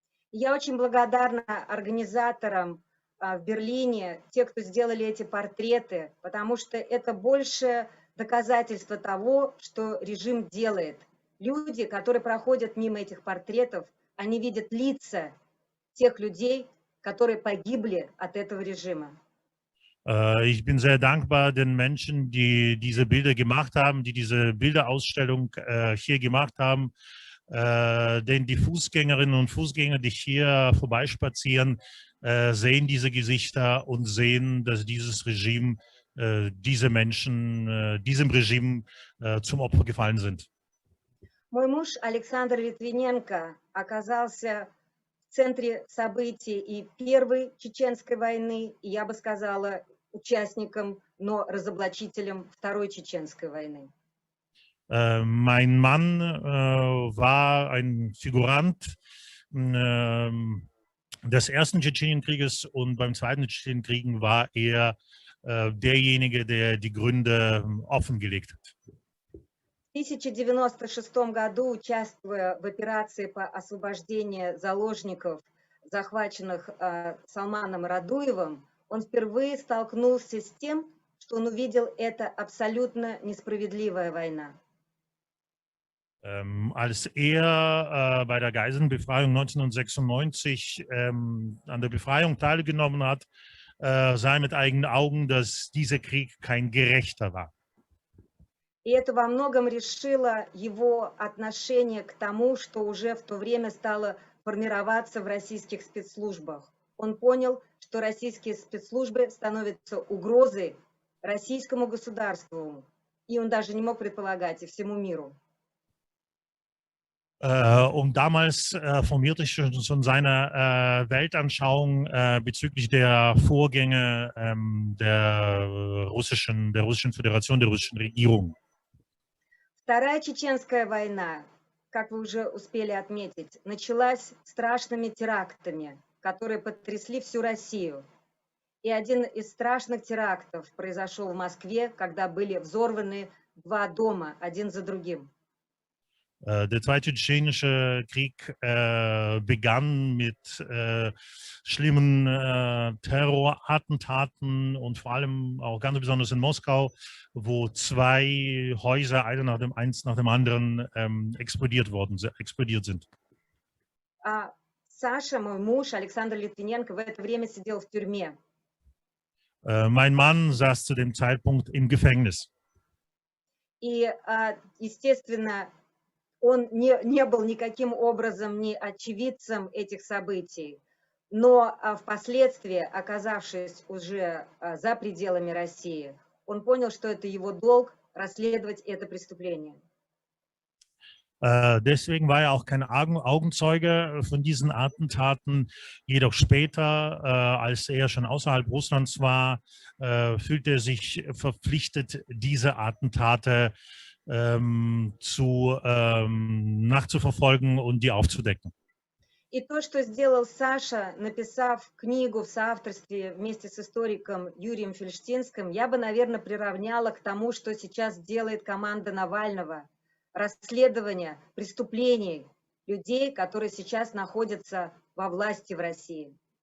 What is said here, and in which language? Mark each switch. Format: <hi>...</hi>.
<ru>Я очень благодарна организаторам в Берлине, те, кто сделали эти портреты, потому что это больше доказательство того, что режим делает. Люди, которые проходят мимо этих портретов, они видят лица тех людей, которые погибли от этого режима.</ru> <de>Ich bin sehr dankbar den Menschen, die diese Bilder gemacht haben, die diese Bilderausstellung hier gemacht haben, denn die Fußgängerinnen und Fußgänger, die hier vorbeispazieren, sehen diese Gesichter und sehen, dass dieses Regime, diese Menschen, diesem Regime zum Opfer gefallen sind.</de> <ru>Мой муж Александр Литвиненко оказался в центре событий и Первой Чеченской войны, и, я бы сказала, участником, но разоблачителем Второй Чеченской войны.</ru> <de>Mein Mann war ein Figurant des ersten Tschetschenienkrieges, und beim zweiten Tschetschenienkrieg war er derjenige, der die Gründe offengelegt hat.</de> <ru>В 1096 году, участвуя в операции по освобождению заложников, захваченных Салманом Радуевым, он впервые столкнулся с тем, что он увидел это абсолютно несправедливая война.</ru> <de>Als er bei der Geiselnbefreiung 1996 an der Befreiung teilgenommen hat, sah er mit eigenen Augen, dass dieser Krieg kein gerechter war.</de> <ru>И это во многом решило его отношение к тому, что уже в то время стало формироваться в российских спецслужбах. Он понял, что российские спецслужбы становятся угрозой российскому государству, и он даже не мог предполагать, и всему миру.</ru> <de>Und damals formierte sich schon seine Weltanschauung bezüglich der Vorgänge der Russischen Föderation, der russischen Regierung.</de> <ru>Вторая Чеченская война, как вы уже успели отметить, началась страшными терактами, которые потрясли всю Россию. И один из страшных терактов произошел в Москве, когда были взорваны 2 дома, один за другим.</ru> <de>Der Zweite Tschetschenische Krieg begann mit schlimmen Terrorattentaten, und vor allem auch ganz besonders in Moskau, wo 2 Häuser, eins nach dem anderen, explodiert sind.</de> <ru>Саша, мой муж, Александр Литвиненко, в это время сидел в тюрьме.</ru> <de>Mein Mann saß zu dem Zeitpunkt im Gefängnis.</de> <ru>И, естественно, он не был никаким образом ни очевидцем этих событий, но впоследствии, оказавшись уже за пределами России, он понял, что это его долг расследовать это преступление.</ru> <de>Deswegen war er auch kein Augenzeuge von diesen Attentaten. Jedoch später, als er schon außerhalb Russlands war, fühlte er sich verpflichtet, diese Attentate nachzuverfolgen und die aufzudecken.</de> <ru>И то, что сделал Саша, написав книгу в соавторстве вместе с историком Юрием Фельштинским, я бы, наверное, приравняла к тому, что сейчас делает команда Навального, расследования преступлений людей, которые сейчас находятся во власти в России.</ru>